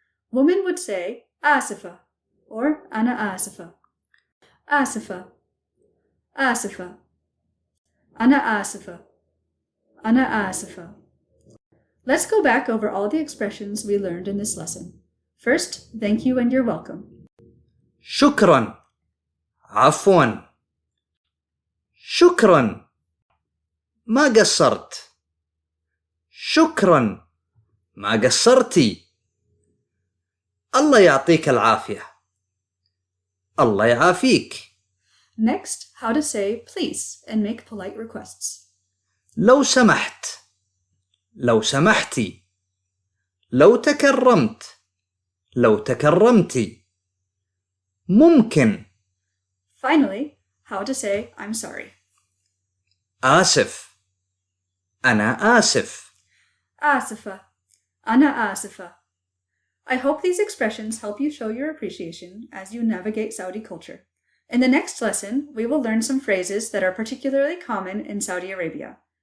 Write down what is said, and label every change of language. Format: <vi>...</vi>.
<en>Women would say asifa or</en> <ar>ana asifa. Asifa, asifa, ana asifa, ana asifa.</ar> <en>Let's go back over all the expressions we learned in this lesson. First, thank you and you're welcome.</en> <ar>شكرا عفوا شكرا ما قصرت شكرا ما قصرتي الله يعطيك العافية الله يعافيك.</ar> <en>Next, how to say please and make polite requests.</en> <ar>لو سمحت لو سمحتي لو تكرمت لو تكرمتي ممكن.</ar> <en>Finally, how to say I'm sorry.</en> <ar>آسف أنا آسف. Asifa, ana asifa.</ar> <en>I hope these expressions help you show your appreciation as you navigate Saudi culture. In the next lesson, we will learn some phrases that are particularly common in Saudi Arabia.</en>